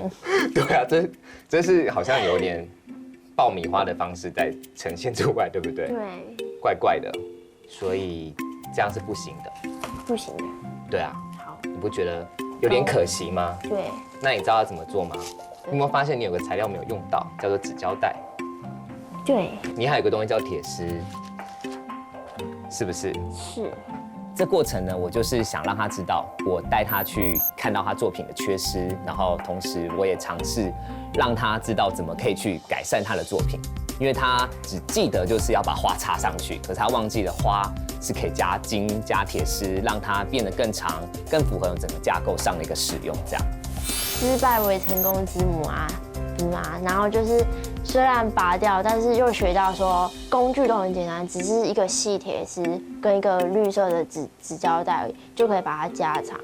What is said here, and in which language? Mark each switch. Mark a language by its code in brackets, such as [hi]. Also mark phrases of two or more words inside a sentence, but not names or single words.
[zh] 對啊，這是好像有點爆米花的方式在呈現出來，對不對？對。怪怪的，所以這樣是不行的。不行的。對啊。好。你不覺得有點可惜嗎？對。那你知道要怎麼做嗎？你有沒有發現你有個材料沒有用到，叫做紙膠帶？對。你還有個東西叫鐵絲，是不是？是。這過程呢，我就是想讓他知道，我帶他去看到他作品的缺失，然後同時我也嘗試讓他知道怎麼可以去改善他的作品，因為他只記得就是要把花插上去，可是他忘記了花是可以加筋、加鐵絲，讓它變得更長、更符合整個架構上的一個使用，這樣。失敗為成功之母啊，然後就是雖然拔掉，但是又學到說工具都很簡單，只是一個細鐵絲跟一個綠色的紙膠帶而已，就可以把它加長。